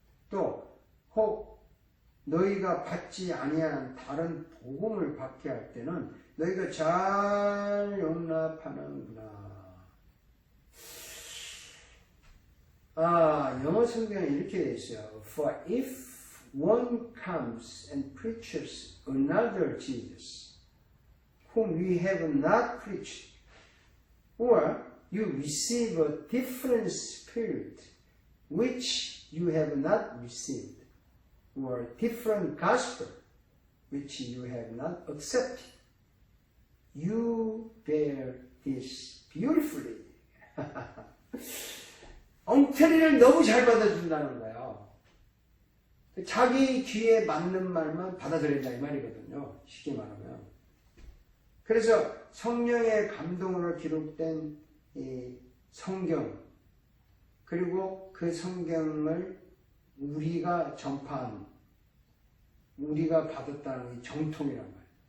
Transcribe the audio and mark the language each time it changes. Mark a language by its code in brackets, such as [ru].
[ko] 또 혹 너희가 받지 아니한 다른 복음을 받게 할 때는 너희가 잘 용납하는구나. 영어 성경에 이렇게 되어 있어요. [en] For if one comes and preaches another Jesus, whom we have not preached, or you receive a different spirit, which you have not received, or different gospel, which you have not accepted, you bear this beautifully. [ko] 엉터리를 너무 잘 받아준다는 거예요. 자기 귀에 맞는 말만 받아들인다 이 말이거든요. 쉽게 말하면. 그래서 성령의 감동으로 기록된 이 성경 그리고 그 성경을 우리가 전파한 우리가 받았다는 이 정통이란 말이에요.